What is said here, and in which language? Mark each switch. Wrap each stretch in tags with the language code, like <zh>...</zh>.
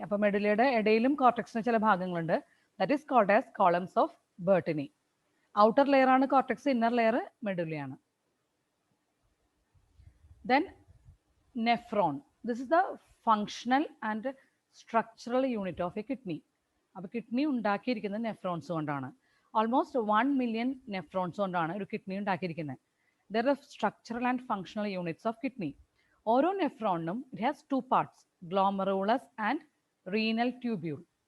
<ml>അപ്പോൾ മെഡുലയുടെ ഇടയിലും കോർട്ടെക്സിന് ചില ഭാഗങ്ങളുണ്ട്.</ml> <en>That is called as columns of Bertini.</en> <ml>Outer layer ആണ് cortex, inner layer മെഡുലയാണ്.</ml> <en>Then nephron. This is the functional and structural unit of a kidney.</en> <ml>അപ്പോൾ kidney ഉണ്ടാക്കിയിരിക്കുന്നത് nephrons കൊണ്ടാണ്. Almost 1 million nephrons കൊണ്ടാണ് ഒരു കിഡ്നി ഉണ്ടാക്കിയിരിക്കുന്നത്.</ml> <en>There are structural and functional units of kidney.</en> <ml>ഓരോ നെഫ്രോണിനും</ml> <en>It has 2 parts, glomerulus and renal tubule.</en>